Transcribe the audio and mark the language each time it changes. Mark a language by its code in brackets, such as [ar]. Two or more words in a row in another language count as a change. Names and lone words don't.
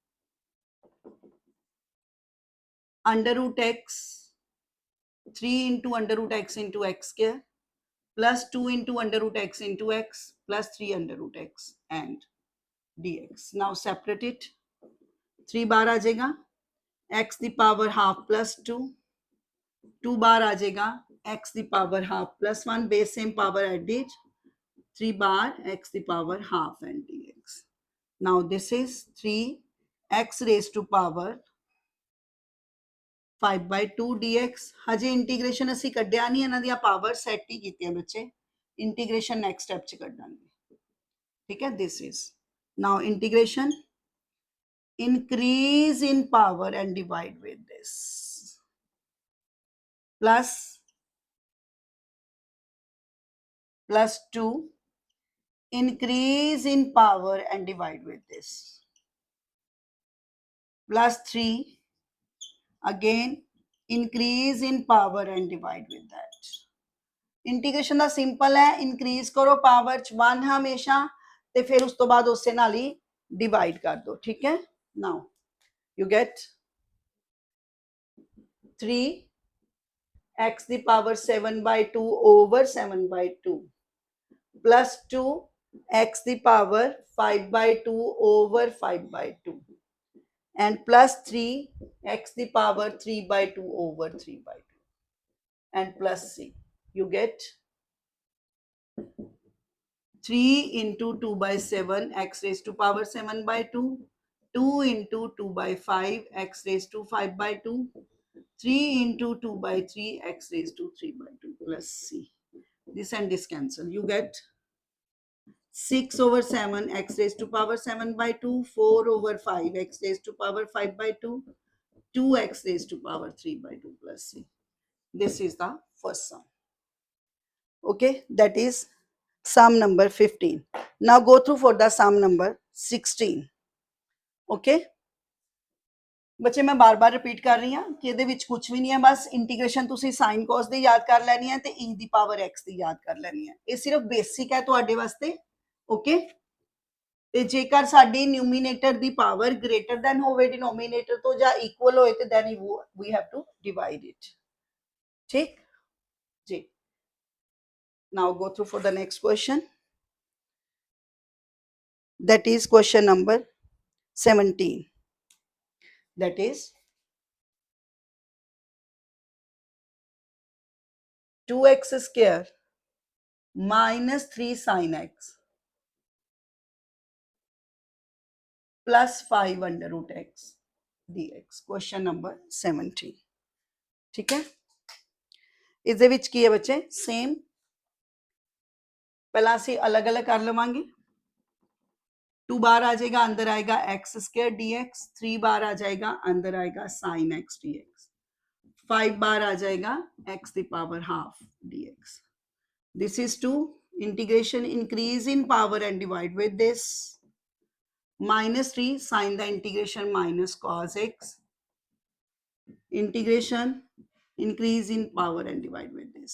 [en] under root x 3 into under root x into x square plus 2 into under root x into x plus 3 under root x and dx now separate it 3 [hi] बार आ जाएगा [en] x the power half plus 2 2 [hi] बार आ जाएगा [en] x the power half plus 1 base same power added 3 bar x the power half and dx. Now this is 3 x raised to power 5 by 2 dx. [pa] ਹਜੇ ਇੰਟੀਗ੍ਰੇਸ਼ਨ ਅਸੀ ਕੱਢੀਆਂ ਨਹੀਂ ਇਨ੍ਹਾਂ ਦੀ ਪਾਵਰ ਸੈੱਟ ਹੀ ਕੀਤੀਆਂ ਬੱਚੇ ਇੰਟੀਗ੍ਰੇਸ਼ਨ ਨੈਕਸਟ ਸਟੈੱਪ ਚ ਕੱਢਾਂਗੇ ਠੀਕ ਹੈ [en] this is now integration increase in power and divide with this, plus 2 increase in power and divide with this, plus 3 again increase in power and divide with that. [pa] इंटीग्रेशन ਦਾ ਸਿੰਪਲ ਹੈ, ਇਨਕਰੀਜ਼ ਕਰੋ ਪਾਵਰ ਚ 1 ਹਮੇਸ਼ਾ ਤੇ ਫਿਰ ਉਸ ਤੋਂ ਬਾਅਦ ਉਸੇ ਨਾਲ ਹੀ ਡਿਵਾਈਡ ਕਰ ਦੋ, ਠੀਕ ਹੈ। [en] ਨਾਓ you get 3x ਦੀ ਪਾਵਰ 7/2 over 7/2 plus 2x ਦੀ ਪਾਵਰ 5/2 over 5/2 and plus 3x ਦੀ ਪਾਵਰ 3/2 over 3/2 and plus c. You get 3 into 2 by 7 x raised to power 7/2, 2 into 2 by 5 x raised to 5/2, 3 into 2 by 3 x raised to 3/2 plus c. This and this cancel. You get 6 over 7 x raised to power 7/2, 4 over 5 x raised to power 5/2, 2x raised to power 3/2 plus c. This is the first sum. Okay, that is sum number 15. Now go through for the sum number 16. [pa] Okay, ਬੱਚੇ ਮੈਂ ਬਾਰ-ਬਾਰ ਰਿਪੀਟ ਕਰ ਰਹੀ ਹਾਂ ਕਿ ਇਹਦੇ ਵਿੱਚ ਕੁਝ ਵੀ ਨਹੀਂ ਹੈ, ਬਸ ਇੰਟੀਗ੍ਰੇਸ਼ਨ ਤੁਸੀਂ [en] sine cos [pa] ਦੀ ਯਾਦ ਕਰ ਲੈਣੀ ਹੈ ਤੇ e ਦੀ ਪਾਵਰ x ਦੀ ਯਾਦ ਕਰ ਲੈਣੀ ਹੈ। ਇਹ ਸਿਰਫ ਬੇਸਿਕ ਹੈ ਤੁਹਾਡੇ ਵਾਸਤੇ। ਓਕੇ, ਤੇ ਜੇਕਰ ਸਾਡੀ ਨਿਊਮੀਨੇਟਰ ਦੀ ਪਾਵਰ [en] greater than [pa] ਹੋਵੇ ਡਿਨੋਮੀਨੇਟਰ ਤੋਂ ਜਾਂ ਇਕੁਅਲ ਹੋਏ ਤੇ [en] then we have to divide it. [pa] ਠੀਕ ਜੀ। [en] Now go through for the next question. That is question number 17. That is 2x square minus 3 sin x plus 5 under root x dx. Question number 17. [pa] ਠੀਕ ਹੈ, ਇਸਦੇ ਵਿਚ ਕੀ ਹੈ ਬੱਚੇ ਸੇਮ, ਪਹਿਲਾ ਅਸੀਂ ਅਲੱਗ ਅਲੱਗ ਕਰ ਲਵਾਂਗੇ। [hi] 2 बार आ जाएगा, अंदर आएगा [en] x square dx, [hi] 3 बार आ जाएगा, अंदर आएगा [en] sin x dx, [hi] 5 बार आ जाएगा [en] x the power half dx. This is 2 integration increase in power and divide with this, minus 3 sin the integration minus cos x, integration increase in power and divide with this.